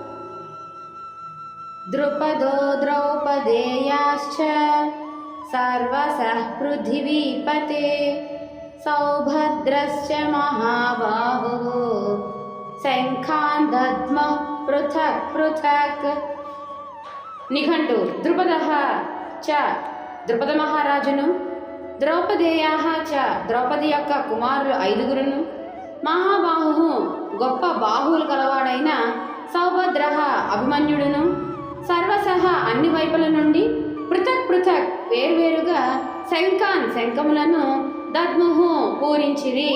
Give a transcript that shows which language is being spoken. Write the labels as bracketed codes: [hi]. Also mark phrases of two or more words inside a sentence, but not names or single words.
[sa] द्रुपदो द्रौपदेयाश्च सर्वसः पृथिवीपते सौभद्रश्च महाबाहुः शङ्खान् दद्मः पृथक् पृथक्। [te] నిఘంటు [sa] ద్రుపదః చ [te] ద్రుపద మహారాజును, [sa] ద్రౌపదేయాః చ [te] ద్రౌపది యొక్క కుమారులు 5గురును, మహాబాహు గొప్ప బాహువులు కలవాడైన సౌభద్రః అభిమన్యుడును, సర్వసహ అన్ని వైపుల నుండి [sa] పృథక్ పృథక్ [te] వేర్వేరుగా శంఖాన్ శంఖములను దద్ముహు పూరించిరి.